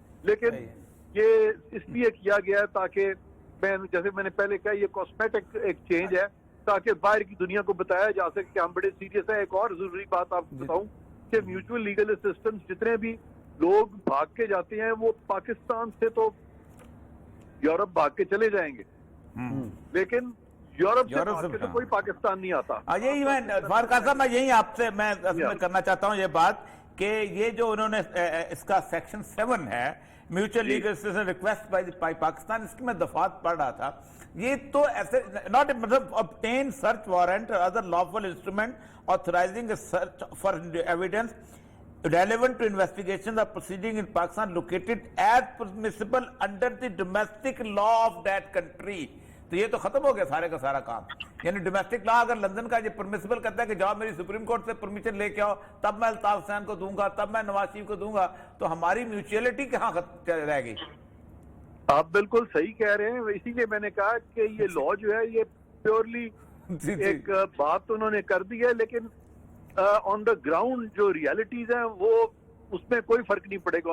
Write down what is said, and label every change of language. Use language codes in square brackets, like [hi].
[ur] لیکن یہ اس لیے کیا گیا ہے تاکہ جیسے میں نے پہلے کہا یہ کاسمیٹک ایک چینج ہے تاکہ باہر کی دنیا کو بتایا جا سکے کہ ہم بڑے سیریس ہیں. ایک اور ضروری بات آپ کو بتاؤں کہ میوچل لیگل اسسٹنس جتنے بھی لوگ بھاگ کے جاتے ہیں وہ پاکستان سے تو یورپ بھاگ کے چلے جائیں گے, لیکن یورپ سے بھاگ کے تو کوئی پاکستان نہیں آتا. یہی میں فارق صاحب میں یہی آپ سے میں کرنا چاہتا ہوں یہ بات کہ یہ جو انہوں نے اس کا سیکشن 7 ہے mutual legal assistance request by Pakistan, اس کی میں دفعات پڑھ رہا تھا. یہ تو ایسے ناٹ مطلب [en] obtain search warrant or other lawful instrument authorizing a search for evidence relevant to investigations or proceeding in Pakistan located as permissible under the domestic law of that country. [ur] تو یہ تو ختم ہو گیا سارے کا سارا کام. یعنی ڈومیسٹک لا اگر لندن کا یہ پرمیسیبل کرتا ہے کہ جاؤ میری سپریم کورٹ سے پرمیشن لے کے آؤ تب میں الطاف حسین کو دوں گا, تب میں نواز شریف کو دوں گا, تو ہماری میوچولیٹی کہاں رہ گئی؟ آپ بالکل صحیح کہہ رہے ہیں. اسی لیے میں نے کہا کہ یہ لا جو ہے یہ پیورلی ایک بات انہوں نے کر دی ہے, لیکن آن دا گراؤنڈ جو ریالٹیز ہیں وہ اس میں کوئی فرق نہیں پڑے گا.